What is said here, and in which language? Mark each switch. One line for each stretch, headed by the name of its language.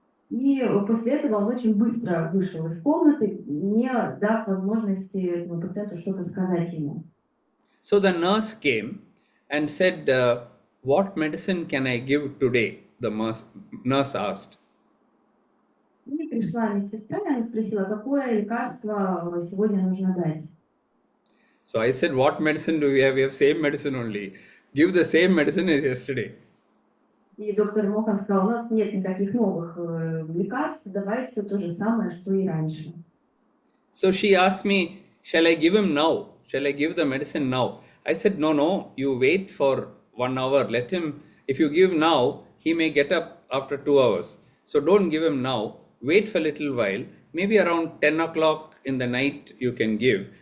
Russian: И после этого он очень быстро вышел из комнаты, не дав возможности этому пациенту что-то сказать ему.
English: So the nurse came and said, what medicine can I give today? The nurse asked.
Russian: И пришла медсестра, и она спросила, какое лекарство сегодня нужно дать.
English: So I said, what medicine do we have? We have same medicine only. Give the same medicine as yesterday.
Russian: И доктор Мохан сказал, у нас нет никаких новых лекарств, давай все то же самое, что и раньше.
English: So she asked me, shall I give him now? Shall I give the medicine now? I said, no, you wait for 1 hour. Let him, if you give now, he may get up after 2 hours. So don't give him now. Wait for a little while. Maybe around 10 o'clock in the night you can give.